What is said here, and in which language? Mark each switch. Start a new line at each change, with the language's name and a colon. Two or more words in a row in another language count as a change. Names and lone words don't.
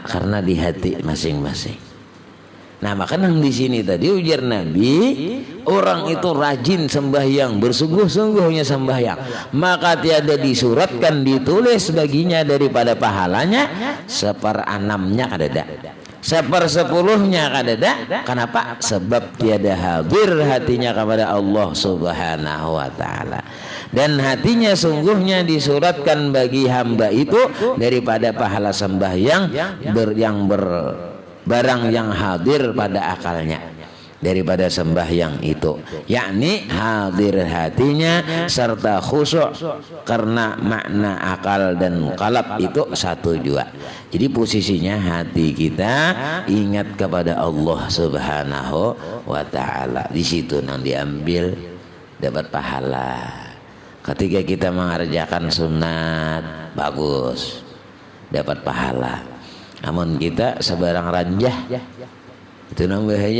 Indonesian: Karena di hati masing-masing. Nah maka nang di sini tadi ujar Nabi, orang itu rajin sembahyang, bersungguh-sungguhnya sembahyang, maka tiada disuratkan ditulis baginya daripada pahalanya 1/6-nya kadada, 1/10-nya kadada. Kenapa? Sebab tiada hadir hatinya kepada Allah
Arabic: سبحانه وتعالى.
Indonesian: Dan hatinya sungguhnya disuratkan bagi hamba itu daripada pahala sembahyang barang yang hadir pada akalnya daripada sembahyang itu, yakni hadir hatinya serta khusyuk, karena makna akal dan qalb itu satu juga. Jadi posisinya hati kita ingat kepada Allah
Arabic: سبحانه وتعالى.
Indonesian: Di situ nang diambil dapat pahala. Ketika kita mengerjakan sunat bagus dapat pahala. Namun kita sebarang ranjah itu nang bahaya.